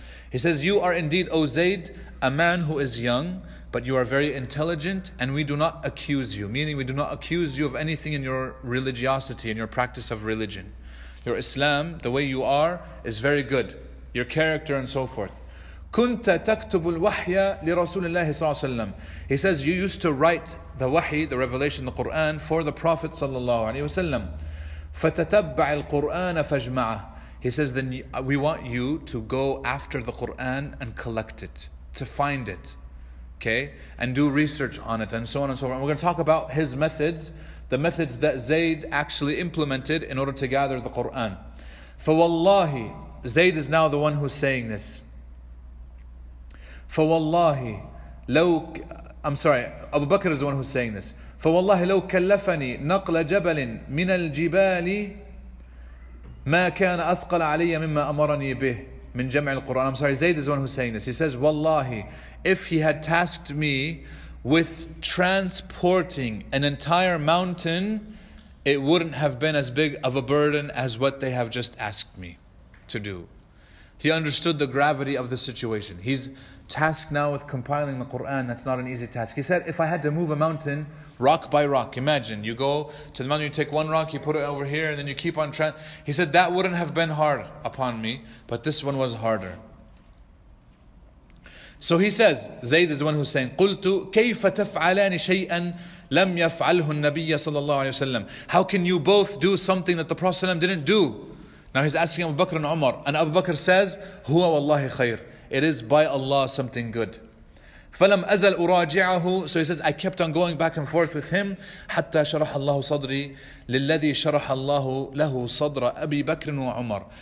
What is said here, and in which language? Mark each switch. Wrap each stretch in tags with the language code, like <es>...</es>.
<en>He says, you are indeed, O Zayd, a man who is young, but you are very intelligent, and we do not accuse you. Meaning we do not accuse you of anything in your religiosity, in your practice of religion. Your Islam, the way you are, is very good. Your character and so forth.</en> <ar>كنت تكتب الوحي لرسول الله صلى الله عليه وسلم.</ar> <en>He says, you used to write the wahi, the revelation, the Quran, for the Prophet صلى الله عليه وسلم.</en> <ar>فتتبع القرآن فاجمعه.</ar> <en>He says, then we want you to go after the Quran and collect it, to find it, okay, and do research on it, and so on and so on. We're going to talk about his methods, the methods that Zayd actually implemented in order to gather the Quran. فَوَاللَّهِ, Zayd is now the one who's saying this. فَوَاللَّهِ Abu Bakr is the one who's saying this.</en> <ar>فَوَاللَّهِ لَوْ كَلَّفَنِي نَقْلَ جَبَلٍ مِنَ الْجِبَالِ ما كان أثقل علي مما أمرني به من جمع القرآن.</ar> <en>Zayd is the one who's saying this. He says, Wallahi, if he had tasked me with transporting an entire mountain it wouldn't have been as big of a burden as what they have just asked me to do. He understood the gravity of the situation. He's tasked now with compiling the Quran. That's not an easy task. He said, if I had to move a mountain rock by rock, imagine you go to the mountain, you take one rock, you put it over here, and then you keep on trying. He said, that wouldn't have been hard upon me, but this one was harder. So he says, Zayd is the one who's saying,</en> <ar>قُلْتُ كَيْفَ تَفْعَلَانِ شَيْئًا لَمْ يَفْعَلْهُ النَّبِيَّ صَلَّى اللَّهُ عَلَيْهِ وسلم.</ar> <en>How can you both do something that the Prophet ﷺ didn't do? Now he's asking Abu Bakr and Umar, and Abu Bakr says,</en> <ar>هُوَ وَاللَّهِ خَيْرٌ.</ar> <en>It is by Allah something good.</en> <ar>فَلَمْ أَزَلْ أُرَاجِعَهُ.</ar> <en>So he says, I kept on going back and forth with him</en> <ar>حَتَّى شَرَحَ اللَّهُ صَدْرِي لِلَّذِي شَرَحَ اللَّهُ لَهُ صَدْرَ أَبِي بَكْرٍ وَعُمَرٍ.</ar>